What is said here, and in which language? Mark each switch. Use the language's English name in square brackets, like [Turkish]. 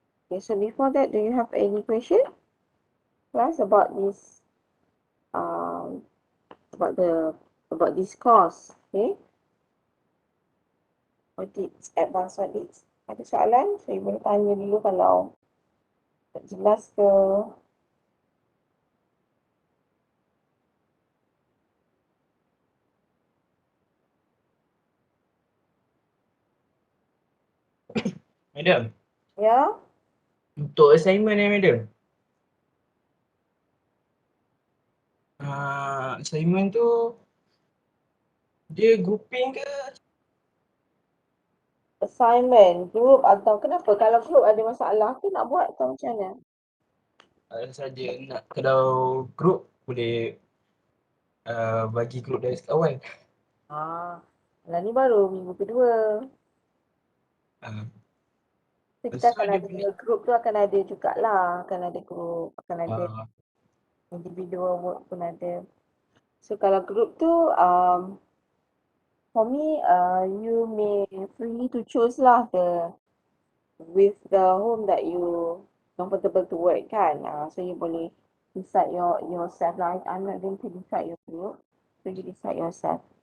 [English] Okay, so before that, do you have any question, class, about this about this course? Okay, audits, advanced audits. [Malay] Ada soalan? Saya boleh tanya dulu kalau tak jelas ke. Madam, Ya, untuk assignment madam. Assignment tu dia grouping ke? assignment, group atau kenapa? Kalau group ada masalah ke nak buat atau macam mana? Saja nak, kalau group boleh bagi group dari sekawan. Lah ni baru minggu kedua. So kita So, akan dia ada punya- group tu akan ada jugalah, akan ada group, akan ada individual work pun ada. So kalau group tu [English] for me you may freely to choose lah with the home that you comfortable to work kan. So you boleh decide yourself lah. I'm not going to decide your group, so you decide yourself.